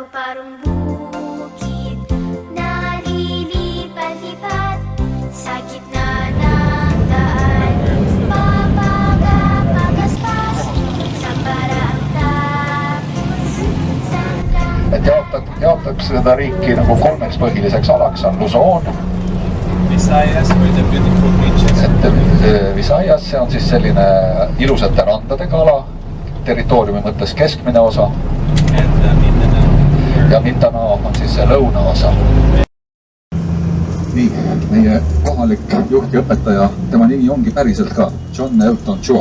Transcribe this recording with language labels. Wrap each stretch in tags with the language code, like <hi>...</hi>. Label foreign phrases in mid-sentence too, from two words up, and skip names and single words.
<tl>parang bukid na lilipat-lipat sa gitna ng daan. Papagapagaspas sa paraang tapos sandang.</tl> <et>Et jaotakse seda riiki nagu kolmeks põhiliseks alaks on Luzon.</et> <en>Visayas with the beautiful beaches.</en> <et>Visayas, see on siis selline ilusate randadega ala, territooriumi mõttes keskmine osa. Ja Mindanao on siis see lõunaosa. Nii, meie kohalik juht ja õpetaja, tema nimi ongi päriselt ka John Elton Chua.</et>